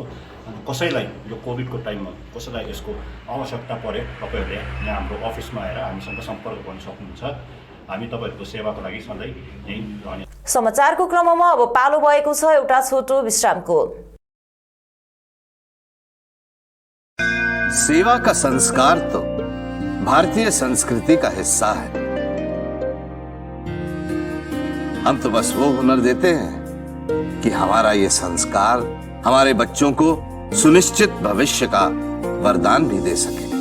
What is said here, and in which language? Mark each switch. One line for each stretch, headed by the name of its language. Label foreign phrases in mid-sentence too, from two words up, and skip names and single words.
Nepali: अनि कसैलाई यो कोभिडको टाइममा कसैलाई यसको आवश्यकता परे तपाईँहरूले यहाँ हाम्रो अफिसमा आएर हामीसँग सम्पर्क गर्न सक्नुहुन्छ। हामी तपाईहरुको सेवाको लागि सधैँ यही रहने। समाचारको क्रममा अब पालो भएको छ एउटा छोटो विश्रामको।
Hindi: सेवा का संस्कार तो भारतीय संस्कृति का हिस्सा है। हम तो बस वो हुनर देते हैं कि हमारा ये संस्कार हमारे बच्चों को सुनिश्चित भविष्य का वरदान भी दे सके।